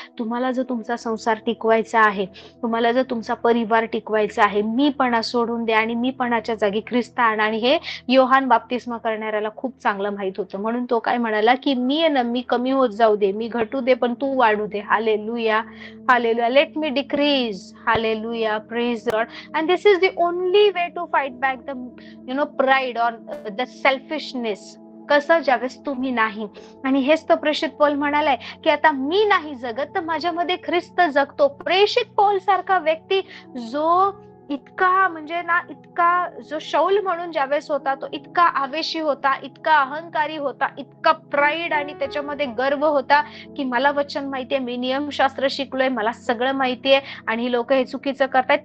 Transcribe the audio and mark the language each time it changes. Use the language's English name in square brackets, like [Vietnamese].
[Marathi] तुम्हाला जर तुमचा संसार टिकवायचा आहे, तुम्हाला जर तुमचा परिवार टिकवायचा आहे, मीपणा सोडून द्या आणि मीपणाच्या जागी ख्रिस्त आणा. आणि हे योहान बाप्तिस्मा करणाऱ्याला खूप चांगलं माहित होतं, म्हणून तो काय म्हणाला की मी आहे ना, मी कमी होत जाऊ दे, मी घटू दे पण तू वाढू दे. [English] Hallelujah, hallelujah. Let me decrease. Hallelujah, praise lord. And this is the only way to fight back the pride or the selfishness. [Marathi] कसं, ज्यावेळेस तुम्ही नाही, आणि हेच तर प्रेषित पौल म्हणालाय की आता मी नाही जगत तर माझ्यामध्ये ख्रिस्त जगतो. प्रेषित पौल सारखा व्यक्ती जो इतका म्हणजे ना, इतका जो शौल म्हणून ज्यावेळेस होता तो इतका आवेशी होता, इतका अहंकारी होता, इतका प्राईड आणि त्याच्यामध्ये गर्व होता की मला वचन माहितीये, मी नियमशास्त्र शिकलोय, मला सगळं माहितीये आणि लोक हे चुकीचं करतायत.